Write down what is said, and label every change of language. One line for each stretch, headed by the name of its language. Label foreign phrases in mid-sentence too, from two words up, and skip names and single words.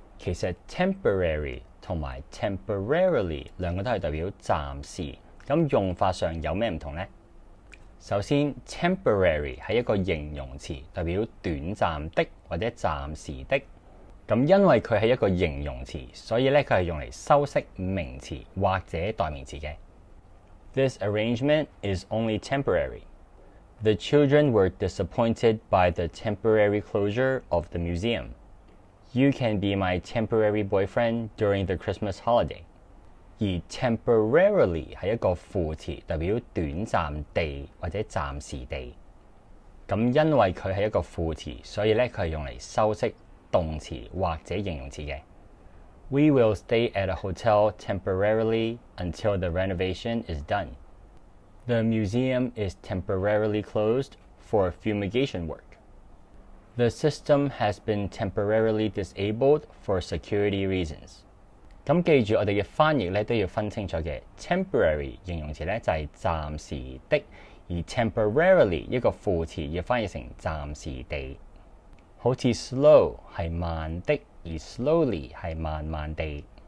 Cantonese: 其實 temporary 同埋 temporarily 兩個都係代表暫時，咁用法上有咩唔同呢？首先 temporary 係一個形容詞，代表短暫的或者暫時的。咁因為佢係一個形容詞，所以咧佢係用嚟修飾名詞或者代名詞嘅。
English: This arrangement is only temporary. The children were disappointed by the temporary closure of the museum. You can be my temporary boyfriend during the Christmas holiday.
Cantonese: 而 temporarily 係一個副詞，代表短暫地或者暫時地。咁因為佢係一個副詞，所以咧佢係用嚟修飾動詞或者形容詞嘅。
English: We will stay at a hotel temporarily until the renovation is done. The museum is temporarily closed for fumigation work. The system has been temporarily disabled for security reasons.
Cantonese: 咁記住我哋嘅翻譯咧都要分清楚嘅。temporary 形容詞咧就係暫時的，而 temporarily 一個副詞要翻譯成暫時地。好似 slow 係慢的，而 slowly 係慢慢地。